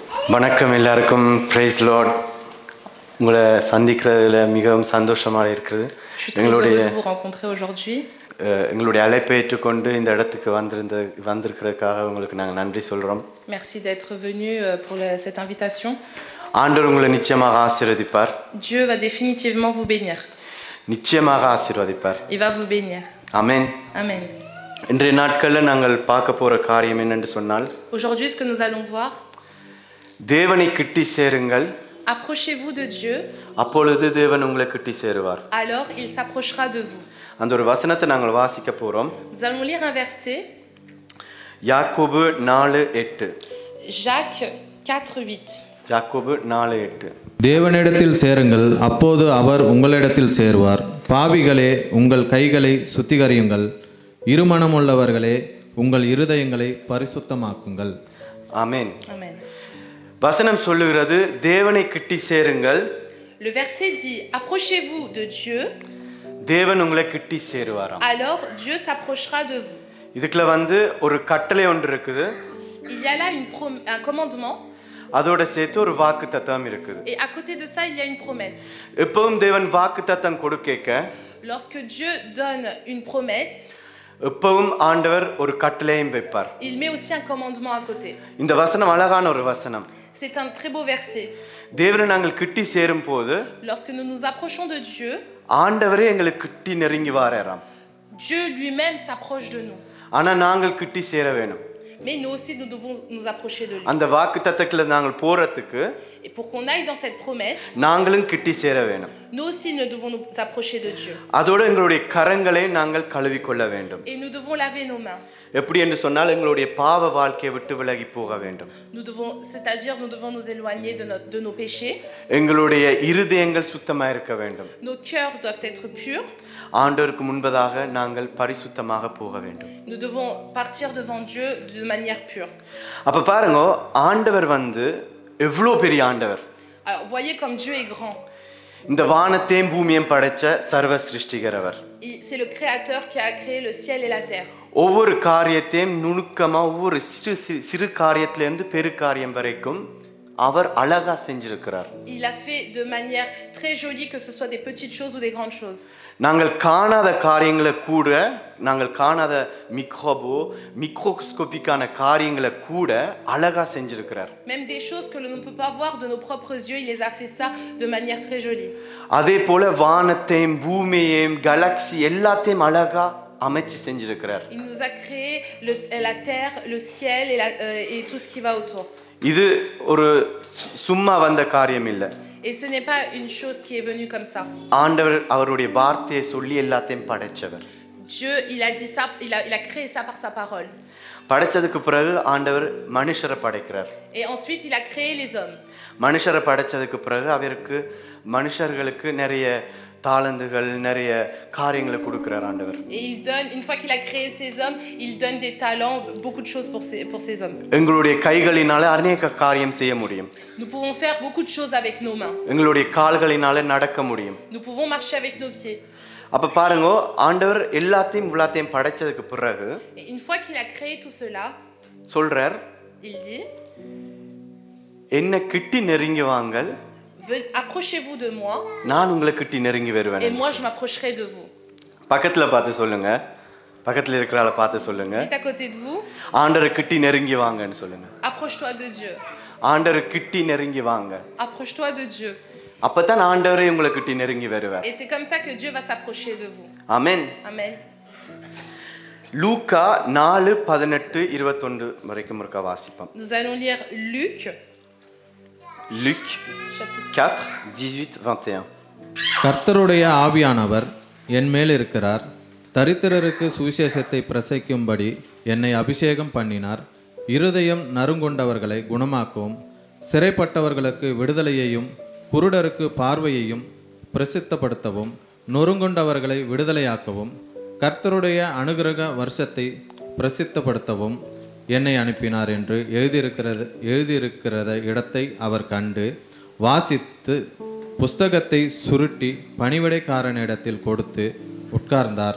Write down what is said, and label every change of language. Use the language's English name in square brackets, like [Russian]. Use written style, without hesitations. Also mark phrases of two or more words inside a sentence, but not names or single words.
[Tamil] வணக்கம் எல்லாருக்கும். [English] Praise Lord. [Tamil] உங்களை சந்திக்கிறதுல மிகவும் சந்தோஷமாக இருக்குது. எங்களுடைய அழைப்பை ஏற்றுக்கொண்டு இந்த இடத்துக்கு வந்திருக்கிறதுக்காக உங்களுக்கு நாங்கள் நன்றி சொல்கிறோம். [French] Merci d'être venu pour cette invitation. [Tamil] ஆண்டவர் உங்களை நிச்சயமாக ஆசீர்வதிப்பார். [French] Dieu va définitivement vous bénir. [Tamil] நிச்சயமாக ஆசீர்வதிப்பார். [French] Il va vous bénir. [Tamil] ஆமென். [French] Amen. [Tamil] இன்றைய நாட்களில் நாங்கள் பார்க்க போகிற காரியம் என்னென்று சொன்னால், [French] Aujourd'hui, ce que nous allons voir, [Tamil] தேவனை கிட்டி சேருங்கள், [French] approchez-vous de Dieu, [Tamil] அப்பொழுது தேவன் உங்களை கிட்டி சேருவார். [French] alors il s'approchera de vous. [Tamil] அந்த ஒரு வசனத்தை நாங்கள் வாசிக்க போகிறோம். [French] Nous allons lire un verset, [Tamil] யாக்கோபு 4:8. [French] Jacques 4:8. [Tamil] யாக்கோபு 4:8. தேவனிடத்தில் சேருங்கள், அப்போது அவர் உங்களிடத்தில் சேருவார். பாவிகளே, உங்கள் கைகளை சுத்திகரியுங்கள், இருமனமுள்ளவர்களே, உங்கள் இருதயங்களை பரிசுத்தமாக்குங்கள். ஆமென். [French] Amen. [Tamil] வசனம் சொல்லுகிறது, தேவனை கிட்டி சேருங்கள். [French] Le verset dit, approchez-vous de Dieu, [Tamil] தேவன் உங்களை கிட்டி சேருவாராம். [French] alors Dieu s'approchera de vous. [Tamil] இதுக்குள்ள ஒரு கட்டளை ஒன்று இருக்குது. [French] Il y a là un commandement, [Tamil] அதோட சேர்த்து ஒரு வாக்கு தத்தம் இருக்குது. [French] et à côté de ça, il y a une promesse. [Tamil] எப்பவும் தேவன் வாக்கு தத்தம் கொடுக்க, [French] Lorsque Dieu donne une promesse, [Tamil] எப்பவும் ஆண்டவர் ஒரு கட்டளையும் வைப்பார். [French] il met aussi un commandement à côté. [Tamil] இந்த வசனம் அழகான ஒரு வசனம். [French] C'est un très beau verset. [Tamil] தேவனை நாங்கள் கிட்டி சேரும் போது, [French] Lorsque nous nous approchons de Dieu, [Tamil] ஆண்டவரே எங்களுக்கு கிட்டி நெருங்கி வாராராம். [French] Dieu lui-même s'approche de nous. [Tamil] ஆனா நாங்கள் கிட்டி சேர வேணும். [French] Mais nous aussi, nous devons nous approcher de lui. [Tamil] அந்த வாக்கு தத்தத்துல நாங்கள் போறதுக்கு, [French] Et pour qu'on aille dans cette promesse, [Tamil] நாங்களும் கிட்டி சேர வேணும். [French] nous aussi, nous devons nous approcher de Dieu. [Tamil] அதோட எங்களுடைய கரங்களை நாங்கள் கழுவிக்கொள்ள வேண்டும். [French] Et nous devons laver nos mains. [Tamil] எப்படி என்று சொன்னால், எங்களுடைய பாவ வாழ்க்கையை விட்டு விலகி போக வேண்டும். [French] C'est-à-dire, nous devons nous éloigner de nos péchés. [Tamil] எங்களுடைய இருதயங்கள் சுத்தமாக இருக்க வேண்டும். [French] Nos cœurs doivent être purs. [Tamil] ஆண்டவருக்கு முன்பதாக நாங்கள் பரிசுத்தமாக போக வேண்டும். [French] Nous devons partir devant Dieu de manière pure. [Tamil] அப்ப பாருங்க, ஆண்டவர் எவ்வளோ பெரிய ஆண்டவர். [French] Alors, voyez comme Dieu est grand. [Tamil] இந்த வானத்தையும் பூமியையும் படைச்ச சர்வ சிருஷ்டிகரவர். [French] C'est le Créateur qui a créé le ciel et la terre. [Tamil] ஒவ்வொரு காரியத்தையும் நுணுக்கமா, ஒவ்வொரு சிறு காரியத்திலிருந்து பெரு காரியம் வரைக்கும் அவர் அழகா செஞ்சிருக்கிறார். [French] Il a fait de manière très jolie, que ce soit des petites choses ou des grandes choses. [Tamil] நாங்கள் காணாத காரியங்களை கூட, நாங்கள் காணாத மிக்ரோஸ்கோபிக்கான காரியங்களை கூட அழகா செஞ்சிருக்கிறார். [French] Même des choses que l'on ne peut pas voir de nos propres yeux, il les a fait ça de manière très jolie. [Tamil] அதே போல வானத்தையும் பூமியையும் கேலக்ஸி எல்லாத்தையும் அழகா அமைச்சு செஞ்சிருக்கிறார். [French] Il nous a créé la terre, le ciel et tout ce qui va autour. [Tamil] இது ஒரு சும்மா வந்த காரியம் இல்லை. [French] Et ce n'est pas une chose qui est venue comme ça. [Tamil] ஆண்டவர் அவருடைய வார்த்தையை சொல்லி எல்லாத்தையும் படைச்சவர். [French] Dieu, il a dit ça, il a créé ça par sa parole. [Tamil] படைச்சதுக்கு பிறகு ஆண்டவர் மனுஷரை படைக்கிறார். [French] Et ensuite il a créé les hommes. [Tamil] மனுஷரை படைச்சதுக்கு பிறகு மனுஷர்களுக்கு நிறைய தாளந்துகள், நிறைய காரியங்களை கொடுக்கிறார் ஆண்டவர். [French] Et il donne, une fois qu'il a créé ces hommes, il donne des talents, beaucoup de choses pour ces hommes. [Tamil] எங்களுடைய கைகளினால அநேக காரியம் செய்ய முடியும். [French] Nous pouvons faire beaucoup de choses avec nos mains. [Tamil] எங்களுடைய கால்களினால நடக்க முடியும். [French] Nous pouvons marcher avec nos pieds. [Tamil] அப்ப பாருங்க, ஆண்டவர் எல்லாத்தையும் படைச்சதுக்கு பிறகு, [French] Et une fois qu'il a créé tout cela, [Tamil] சொல்றார், [French] il dit, [Tamil] என்ன கிட்டி நெருங்கி வாங்கள், [French] approchez-vous de moi, [Tamil] நான் உங்களை கிட்டி நெருங்கி வருவேன். [French] et moi je m'approcherai de vous. [Tamil] பக்கத்துல பார்த்து சொல்லுங்க, பக்கத்துல இருக்கிறாள பார்த்து சொல்லுங்க, [French] Dites à côté de vous, [Tamil] ஆண்டவர் கிட்டி நெருங்கி வாங்கன்னு சொல்லுங்க. [French] approche-toi de Dieu. [Tamil] ஆண்டவர் கிட்டி நெருங்கி வாங்க. [French] Approche-toi de Dieu. [Tamil] அப்பதான் ஆண்டவரே உங்களை கிட்டி நெருங்கி வருவார். [French] Et c'est comme ça que Dieu va s'approcher de vous. [Tamil] ஆமென். [French] Amen. [Tamil] லூக்கா 4:18-21 வரைக்கும் இருக்க வாசிப்போம். [French] Nous allons lire Luc 4:18-21. [Tamil] கர்த்தருடைய ஆவியானவர் என் மேல் இருக்கிறார், தரித்திரருக்கு சுவிசேஷத்தை பிரசங்கிக்கும்படி என்னை அபிஷேகம் பண்ணினார். இருதயம் நறுங்கொண்டவர்களை குணமாக்கவும், சிறைப்பட்டவர்களுக்கு விடுதலையையும், குருடருக்கு பார்வையையும் பிரசித்தப்படுத்தவும், நொறுங்கொண்டவர்களை விடுதலையாக்கவும், கர்த்தருடைய அனுக்கிரக வருஷத்தை பிரசித்தப்படுத்தவும் என்னை அனுப்பினார் என்று எழுதியிருக்கிறத இடத்தை அவர் கண்டு வாசித்து புஸ்தகத்தை சுருட்டி பணிவிடைக்காரனிடத்தில் கொடுத்து உட்கார்ந்தார்.